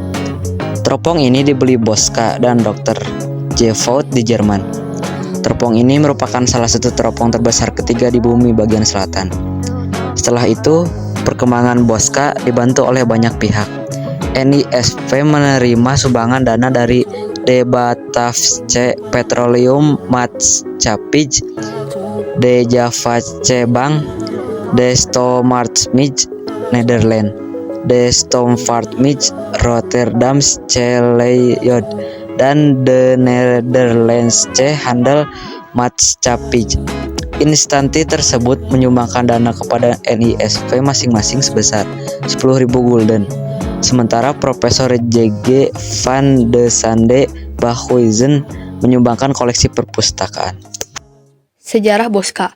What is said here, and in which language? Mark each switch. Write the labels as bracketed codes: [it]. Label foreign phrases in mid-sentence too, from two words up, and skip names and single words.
[id] Teropong ini dibeli Bosca dan Dr. J. Voigt di Jerman. Teropong ini merupakan salah satu teropong terbesar ketiga di bumi bagian selatan. Setelah itu, perkembangan Bosca dibantu oleh banyak pihak. NISV menerima sumbangan dana dari De Batavse Petroleum Maatschappij, De Javaanse Bank, De Stoomartsmij Nederland, De Stoomvaartmij Rotterdam Schelleyjod, dan De Nederlandse Handel Maatschappij. Instansi tersebut menyumbangkan dana kepada NISV masing-masing sebesar 10.000 gulden. Sementara Profesor J.G. van de Sande Bahuizen menyumbangkan koleksi perpustakaan. Sejarah Bosca.